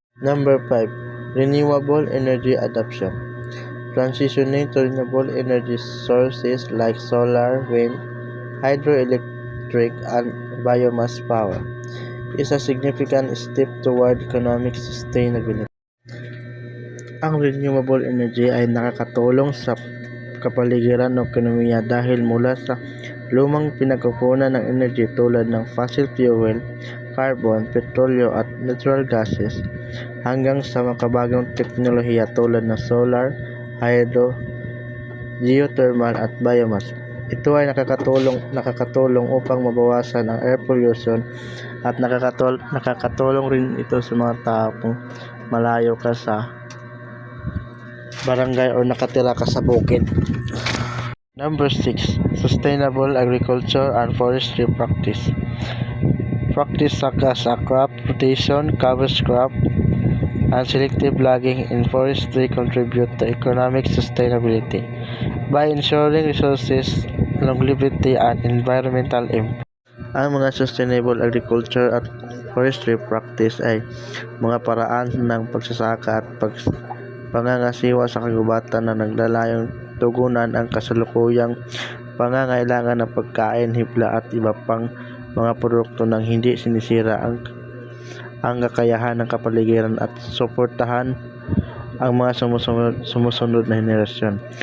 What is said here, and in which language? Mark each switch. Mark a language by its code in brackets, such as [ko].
[en] Number 5, renewable energy adoption. Transitioning to renewable energy sources like solar, wind, hydroelectric, and biomass power is a significant step toward economic sustainability. [tl] Ang renewable energy ay nakakatulong sa kapaligiran ng ekonomiya dahil mula sa lumang pinagkukunan ng energy tulad ng fossil fuel, carbon, petrolyo at natural gases hanggang sa makabagong teknolohiya tulad ng solar, hydro, geothermal at biomass. Ito ay nakakatulong upang mabawasan ang air pollution at nakakatulong rin ito sa mga tao kung malayo ka sa barangay o nakatira ka sa bukid. [en] Number 6, sustainable agriculture and forestry practice. Practice such as crop rotation, cover crop, and selective logging in forestry contribute to economic sustainability by ensuring resources, longevity, and environmental impact. [tl] Ang mga sustainable agriculture at forestry practice ay mga paraan ng pagsasaka at pangangasiwa sa kagubatan na naglalayong tugunan ang kasalukuyang pangangailangan ng pagkain, hibla at iba pang mga produkto nang hindi sinisira ang kakayahan ng kapaligiran at suportahan ang mga sumusunod na henerasyon.